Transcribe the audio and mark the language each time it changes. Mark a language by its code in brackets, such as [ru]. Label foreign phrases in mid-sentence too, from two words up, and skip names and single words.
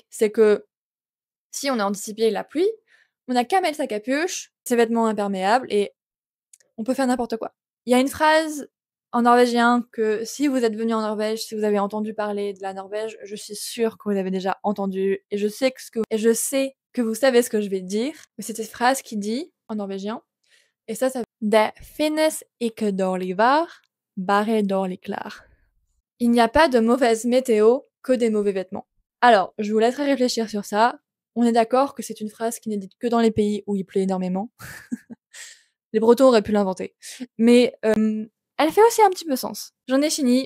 [fr] C'est que si on a anticipé la pluie, on n'a qu'à mettre sa capuche, ses vêtements imperméables et on peut faire n'importe quoi. Il y a une phrase en norvégien que si vous êtes venu en Norvège, si vous avez entendu parler de la Norvège, je suis sûre que vous avez déjà entendu et je sais que vous savez ce que je vais dire. Mais c'est cette phrase qui dit en norvégien et ça [no] Det finnes ikke dårlig vær, bare dårlig klær. [fr] Il n'y a pas de mauvaise météo que des mauvais vêtements. Alors, je vous laisserai réfléchir sur ça. On est d'accord que c'est une phrase qui n'est dite que dans les pays où il pleut énormément. Les Bretons auraient pu l'inventer. Mais elle fait aussi un petit peu sens. J'en ai fini.